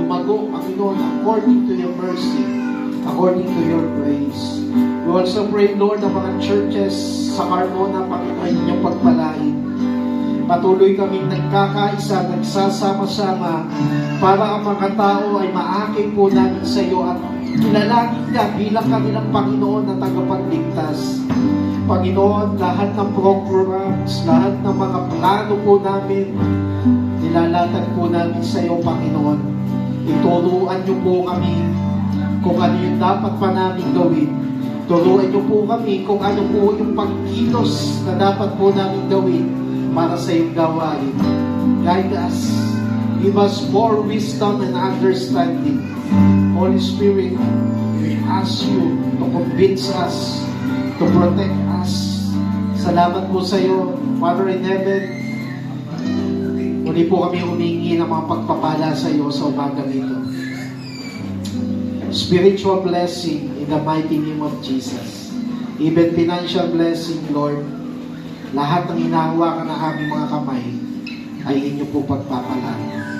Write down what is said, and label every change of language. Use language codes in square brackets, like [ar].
[tl] Lumago, [en] Panginoon, according to your mercy, according to your grace. We also pray, Lord, [tl] ang mga churches sa Carmona, Panginoon, inyong pagpalain. Patuloy kaming nagkakaisa, nagsasama-sama para ang mga tao ay maakit po namin sa iyo at kilalangin ka bilang kanilang Panginoon na tagapagligtas. Panginoon, lahat ng programs, lahat ng mga plano po namin, nilalatag po namin sa iyo, Panginoon. Ituruan niyo po kami kung ano yung dapat pa namin gawin. Turuan niyo po kami kung ano po yung pagkilos na dapat po namin gawin para sa iyong gawain. [en] Guide us. Give us more wisdom and understanding. Holy Spirit, we ask you to convince us, to protect us. [tl] Salamat po sa iyo, [en] Father in Heaven. [tl] Muli po kami humingi ng mga pagpapala sa iyo sa umagang ito. [en] Spiritual blessing in the mighty name of Jesus. Even financial blessing, Lord. [tl] Lahat ng hinahawakan ng aming mga kamay ay inyo po pagpapalaan.